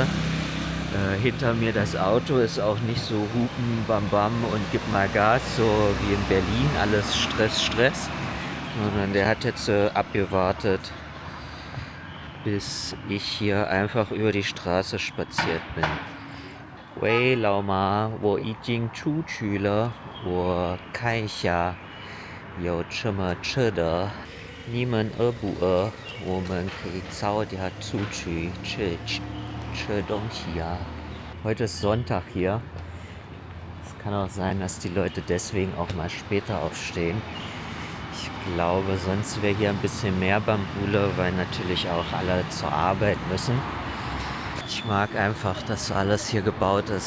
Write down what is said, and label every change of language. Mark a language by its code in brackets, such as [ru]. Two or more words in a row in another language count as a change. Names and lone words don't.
[de] Hinter mir das Auto ist auch nicht so hupen, bam bam und gib mal Gas, so wie in Berlin, alles Stress, Stress. Sondern der hat jetzt abgewartet, bis ich hier einfach über die Straße spaziert bin. [zh] 喂，老妈，我已经出去了，我看一下有什么吃的。你们饿不饿？我们可以早点出去吃东西呀。 [de] Heute ist Sonntag hier. Es kann auch sein, dass die Leute deswegen auch mal später aufstehen. Ich glaube, sonst wäre hier ein bisschen mehr Bambule, weil natürlich auch alle zur Arbeit müssen. Ich mag einfach, dass alles hier gebaut ist.